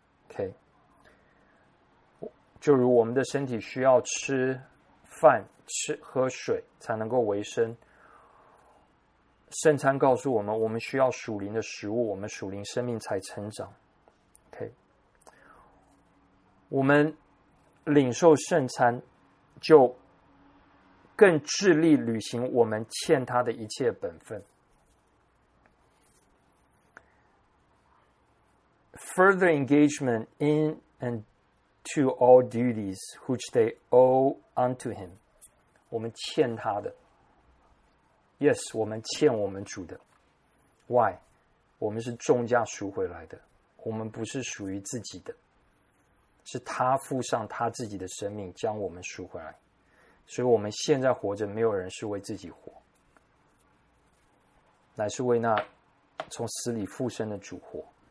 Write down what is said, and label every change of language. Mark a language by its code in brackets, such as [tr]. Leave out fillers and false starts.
[zh] OK， 就如我们的身体需要吃饭，吃喝水才能够维生，圣餐告诉我们，我们需要属灵的食物，我们属灵生命才成长。 OK， 我们领受圣餐就更致力履行我们欠他的一切本分。 [en] Further engagement in and to all duties which they owe unto him， [zh] 我们欠他的。 [en] Yes， [zh] 我们欠我们主的。 [en] Why？ [zh] 我们是重价赎回来的，我们不是属于自己的，是他付上他自己的生命将我们赎回来，所以我们现在活着没有人是为自己活，乃是为那从死里复生的主活。